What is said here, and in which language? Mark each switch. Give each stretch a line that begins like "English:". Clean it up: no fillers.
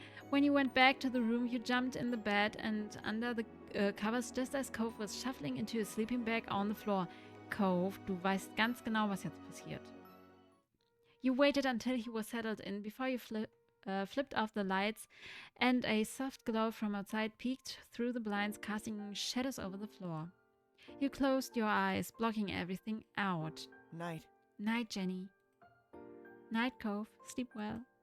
English: When you went back to the room, you jumped in the bed and under the covers just as Cove was shuffling into his sleeping bag on the floor.
German: Cove, du weißt ganz genau, was jetzt passiert.
English: You waited until he was settled in before you flipped off the lights, and a soft glow from outside peeked through the blinds, casting shadows over the floor. You closed your eyes, blocking everything out. Night. Night, Jenny. Night, Cove. Sleep well.